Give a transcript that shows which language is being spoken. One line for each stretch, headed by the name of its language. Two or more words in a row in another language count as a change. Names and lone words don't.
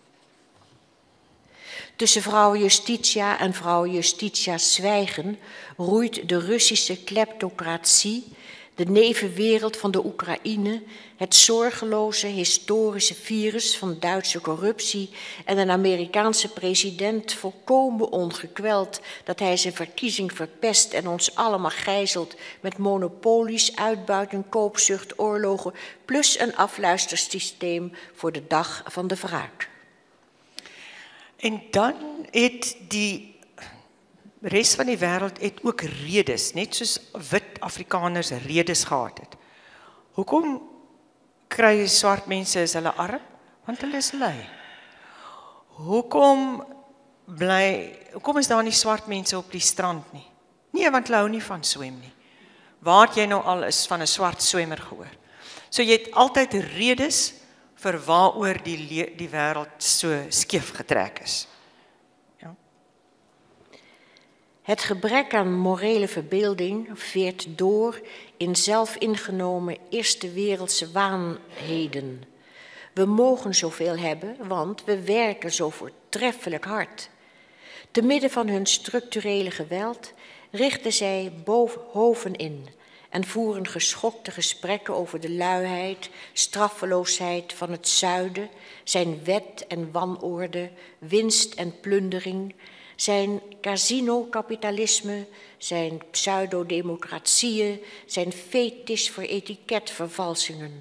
Dutch: Tussen vrouw Justitia en vrouw Justitia's zwijgen roeit de Russische kleptocratie De nevenwereld van de Oekraïne, het zorgeloze historische virus van Duitse corruptie en een Amerikaanse president volkomen ongekweld dat hij zijn verkiezing verpest en ons allemaal gijzelt met monopolies, uitbuiting, koopzucht, oorlogen, plus een afluistersysteem voor de dag van de wraak.
Afrikaans: En dan het die res van die wêreld het ook redes, net soos wit Afrikaners redes gehad het. Hoekom kry swart mense is hulle arm? Want hulle is lui. Hoekom is daar nie swart mense op die strand nie? Nee, want hulle hou nie van swem nie. Waar het jy nou al is van 'n swart swemmer gehoor? So jy het altyd redes vir waaroor die wêreld so skeef getrek is. Ja.
Dutch: Het gebrek aan morele verbeelding veert door in zelfingenomen eerste wereldse waanheden. We mogen zoveel hebben, want we werken zo voortreffelijk hard. Te midden van hun structurele geweld richten zij hoven in en voeren geschokte gesprekken over de luiheid, straffeloosheid van het zuiden, zijn wet en wanorde, winst en plundering, zijn casino-kapitalisme, zijn pseudodemocratieën, zijn fetisch voor etiketvervalsingen.